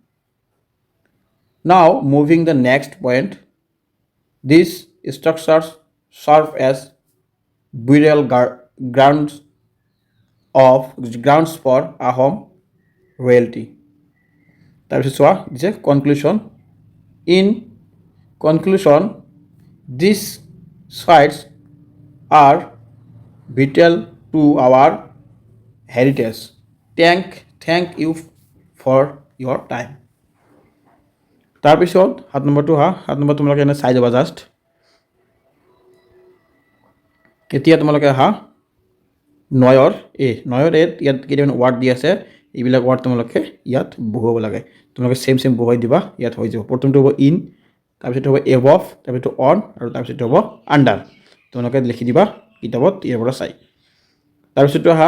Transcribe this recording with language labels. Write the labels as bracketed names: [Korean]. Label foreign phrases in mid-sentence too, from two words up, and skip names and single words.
[English] now moving the next point these structures serve as burial grounds for Ahom royalty [Assamese] তাৰপিছত চোৱা দিছে [English] conclusion in conclusion these sites are vital to our heritage. Thank you for your time. [Assamese] তাৰপিছত 7 নম্বৰটো সাত নম্বৰ তোমালোকে এনে চাই যাবা জাষ্ট এতিয়া তোমালোকে নয়ৰ ইয়াত কেইটামান ৱাৰ্ড দি আছে এইবিলাক ৱাৰ্ড তোমালোকে ইয়াত বহুৱাব লাগে তোমালোকে সেম বহুৱাই দিবা ইয়াত হৈ যাব প্ৰথমটো হ'ব ইন তাৰপিছত হ'ব এবভ তাৰপিছত অন আৰু তাৰপিছত হ'ব আণ্ডাৰ তোমালোকে লিখি দিবা কিতাপত ইয়াৰ পৰা চাই তাৰপিছত